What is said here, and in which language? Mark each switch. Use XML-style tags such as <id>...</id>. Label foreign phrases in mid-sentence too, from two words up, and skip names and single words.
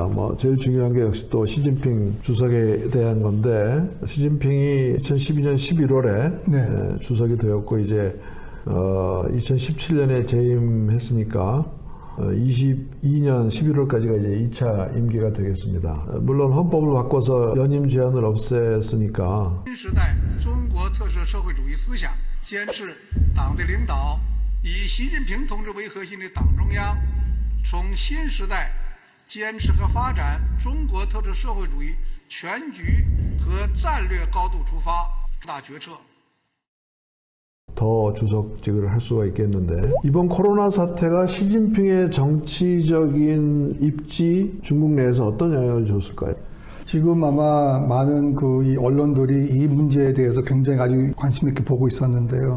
<ko>뭐 제일 중요한 게 역시 또 시진핑 주석에 대한 건데, 시진핑이 2012년 11월에 주석이 되었고, 이제 2017년에 재임했으니까 22년 11월까지가 이제 2차 임기가 되겠습니다. 물론 헌법을 바꿔서 연임 제한을 없앴으니까.</ko> <zh>新时代中国特色社会主义思想，坚持党的领导，以习近平同志为核心的党中央，从新时代坚持和发展中国特色社会主义全局和战略高度出发，重大决策。</zh> <ko>더 주석직을 할 수가 있겠는데, 이번 코로나 사태가 시진핑의 정치적인 입지 중국 내에서 어떤 영향을 줬을까요? 지금 아마 많은 이 언론들이 이 문제에 대해서 굉장히 아주 관심 있게 보고 있었는데요.</ko>